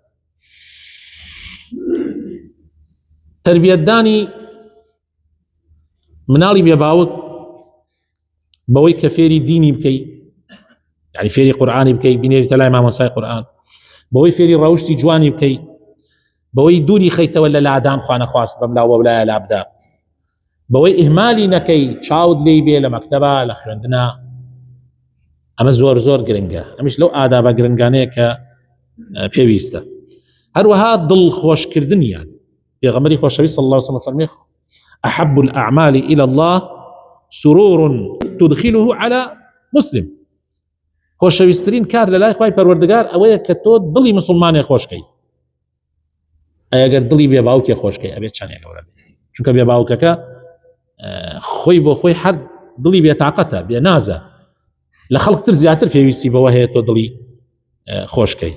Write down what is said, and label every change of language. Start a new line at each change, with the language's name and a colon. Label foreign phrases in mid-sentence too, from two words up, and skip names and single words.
Central Kurdish: تربیەتدانی مناڵی بێباوک بەوەی کە فێری دینی بکەی، یعنی فێری قورئانی بکەی، بینێریتە لای مامۆستای قورئان، بەوەی فێری ڕەوشتی جوانی بکەی، بەوەی دووری خەیتەوە لە لادان خوا نەخواست بەم لاو بەولایە لابدا، بەوەی ئیهمالی نەکەی، چاود لێی بێ لە مەکتەبە لە خوێندنە، ئەمە زۆر زۆر گرنگە. ئەمیش لەو ئادابە گرنگانەیە کە پێویستە. هەروەها دڵخۆشکردنیان، پێغەمبەری خۆشەویست
Arabic: صلی الله عليه وسلم
Central Kurdish: فەرمێ
Arabic: أحب الأعمال إلى الله سرور تدخله على مسلم.
Central Kurdish: خۆشەویستترین کار لە لای خوای پەروەردگار ئەوەیە کە تۆ دڵی مسلمانێ خۆشکەی. ئەگەر دڵی بێباوکێ خۆشکەی ئەبێت چەندێک گەورە بێت، چونکە بێباوکەکە خۆی بۆ خۆی هەر دڵی بێتاقەتە، بێ نازە، لە خەڵکتر زیاتر پێویستی بەوە هەیە تۆ دڵی خۆشکەی.